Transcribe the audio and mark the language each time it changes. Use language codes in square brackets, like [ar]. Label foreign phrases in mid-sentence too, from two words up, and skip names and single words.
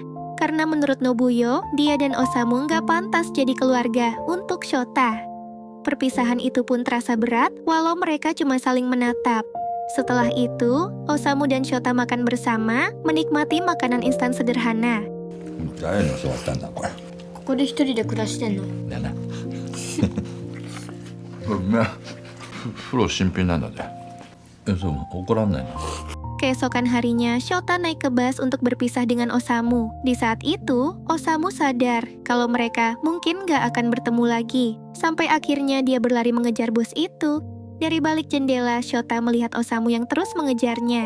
[id] Karena menurut Nobuyo, dia dan Osamu nggak pantas jadi keluarga untuk Shota. Perpisahan itu pun terasa berat walau mereka cuma saling menatap. Setelah itu, Osamu dan Shota makan bersama, menikmati makanan instan sederhana. [ja] 誰に教わったんだこれ。ここで一人で暮らしてんの？だな。これうめえ。風呂新品なんだぜ。そう怒らんないな。 [id] Keesokan harinya, Shota naik ke bus untuk berpisah dengan Osamu. Di saat itu, Osamu sadar kalau mereka mungkin gak akan bertemu lagi. Sampai akhirnya dia berlari mengejar bus itu. Dari balik jendela, Shota melihat Osamu yang terus mengejarnya.